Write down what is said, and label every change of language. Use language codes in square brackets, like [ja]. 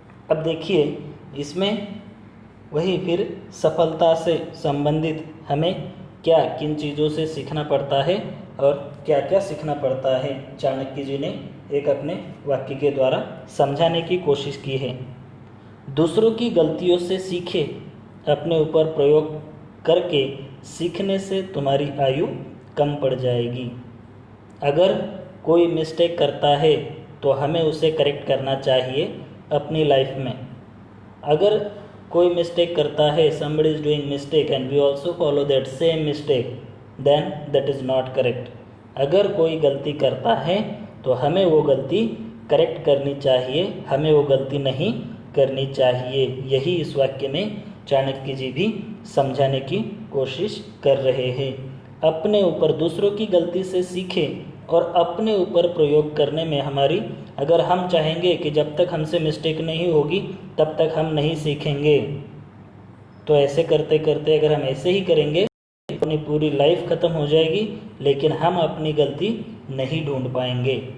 [hi] अब देखिए इसमें वही फिर सफलता से संबंधित हमें क्या किन चीज़ों से सीखना पड़ता है और क्या क्या सीखना पड़ता है, चाणक्य जी ने एक अपने वाक्य के द्वारा समझाने की कोशिश की है। दूसरों की गलतियों से सीखे, अपने ऊपर प्रयोग करके सीखने से तुम्हारी आयु कम पड़ जाएगी। अगर कोई मिस्टेक करता है तो हमें उसे करेक्ट करना चाहिए अपनी लाइफ में। अगर कोई मिस्टेक करता है, [en] somebody is doing mistake and we also follow that same mistake, then that is not correct। [hi] अगर कोई गलती करता है तो हमें वो गलती करेक्ट करनी चाहिए, हमें वो गलती नहीं करनी चाहिए। यही इस वाक्य में चाणक्य जी भी समझाने की कोशिश कर रहे हैं। अपने ऊपर दूसरों की गलती से सीखें और अपने ऊपर प्रयोग करने में हमारी, अगर हम चाहेंगे कि जब तक हमसे मिस्टेक नहीं होगी तब तक हम नहीं सीखेंगे, तो ऐसे करते करते अगर हम ऐसे ही करेंगे अपनी पूरी लाइफ खत्म हो जाएगी, लेकिन हम अपनी गलती नहीं ढूंढ पाएंगे।